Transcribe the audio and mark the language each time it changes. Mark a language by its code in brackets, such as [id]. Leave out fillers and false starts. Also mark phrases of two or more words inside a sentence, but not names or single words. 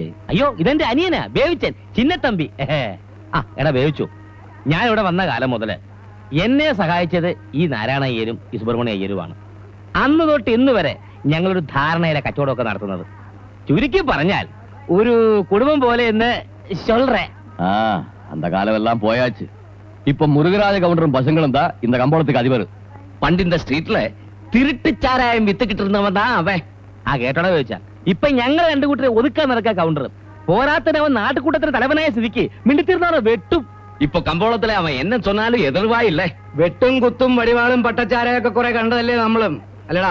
[ml] അയ്യോ ഇതെന്റെ അനിയനാ ബേവിച്ചൻ, ചിന്നത്തമ്പി. എടാ ബേവിച്ചു, ഞാൻ ഇവിടെ വന്ന കാലം മുതല് എന്നെ സഹായിച്ചത് ഈ നാരായണയ്യരും ഈ സുബ്രഹ്മണ്യ അയ്യരുമാണ്. അന്ന് തൊട്ട് ഇന്ന് വരെ ഞങ്ങളൊരു ധാരണയിലെ കച്ചവടമൊക്കെ നടത്തുന്നത്. ചുരുക്കി പറഞ്ഞാൽ ഒരു കുടുംബം പോലെ എന്ന് ചൊല്ലേ. [ta] அந்த காலம் எல்லாம் போயாச்சு. இப்ப முருகராஜ கவுண்டரும் பசங்களும் தான் இந்த கம்பளத்துக்கு அதிபர். [ml] പണ്ട് இந்த സ്ട്രീറ്റിലെ തിരുട്ടിച്ചാരായം വിത്ത് കിട്ടുന്നവൻ താ അവൻ. കേട്ടോടെ ചോദിച്ചാ ഇപ്പൊ ഞങ്ങൾ രണ്ടു കൂട്ടരെ ഒതുക്കാൻ നടക്കുക കൗണ്ടർ. പോരാത്തന്നെ അവൻ നാട്ടുകൂട്ടത്തിന് തലവനായ സ്ഥിതിക്ക് മിണ്ടിത്തീർന്നാണ് വെട്ടും. ഇപ്പൊ കമ്പോളത്തിലെ അവൻ എന്നെ சொன்னாலும் എതിർവായില്ലേ. വെട്ടും കുത്തും വടിവാളും പട്ടച്ചാരയൊക്കെ കുറെ കണ്ടതല്ലേ നമ്മളും, അല്ലടാ?